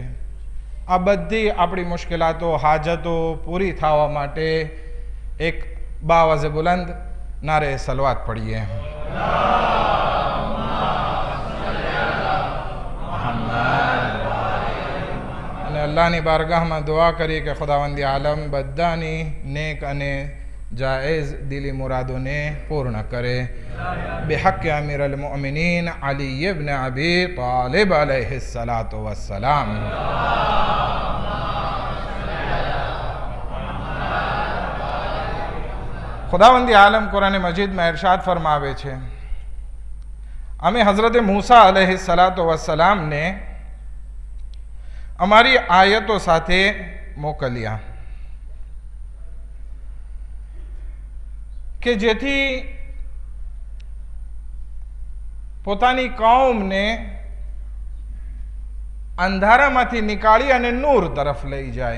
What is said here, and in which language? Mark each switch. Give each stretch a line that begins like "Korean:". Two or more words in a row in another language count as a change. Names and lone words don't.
Gujarati: આ બધી આપણી મુશ્કેલાતો હાજતો પૂરી થવા માટે એક
Urdu: بآوازِ بلند نعرۂ صلوات
Gujarati: પડીએ. અને અલ્લાહની બારગાહમાં દુઆ કરીએ કે
Urdu: خداوندِ عالم
Gujarati: બધાની નેક અને જાયઝ દિલી મુરાદોને પૂર્ણ કરે.
Arabic: بحق امیر المؤمنین علی ابن ابی طالب علیہ الصلاۃ والسلام.
Urdu: خداوندِ عالم
Gujarati: કુરાન મજીદમાં ઇરશાદ ફરમાવે છે, અમે હઝરત મૂસા
Arabic: عليه الصلاة والسلام
Gujarati: અમારી આયતો સાથે મોકલ્યા કે જેથી પોતાની કૌમને અંધારામાંથી નીકાળી અને નૂર તરફ લઈ જાય.